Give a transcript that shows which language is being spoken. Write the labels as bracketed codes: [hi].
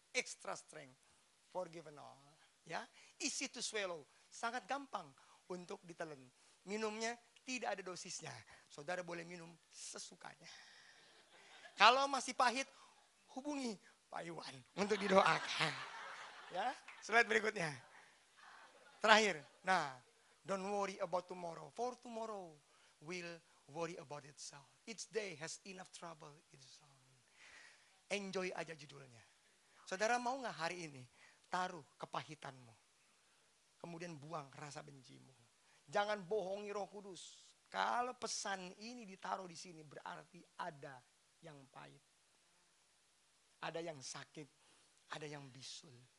[en] Extra strength, Forgivenol. Ya, easy to swallow, [id] sangat gampang untuk ditelan. Minumnya tidak ada dosisnya. Saudara boleh minum sesukanya. Kalau masih pahit, hubungi Pak Iwan untuk didoakan. Ya, slide berikutnya. Terakhir. [en] Nah, don't worry about tomorrow, for tomorrow will worry about itself. Each day has enough trouble in its own. [id] Enjoy aja judulnya. Saudara mau gak hari ini taruh kepahitanmu, kemudian buang rasa bencimu. Jangan bohongi Roh Kudus. Kalau pesan ini ditaruh di sini berarti ada yang pahit, ada yang sakit, ada yang bisul.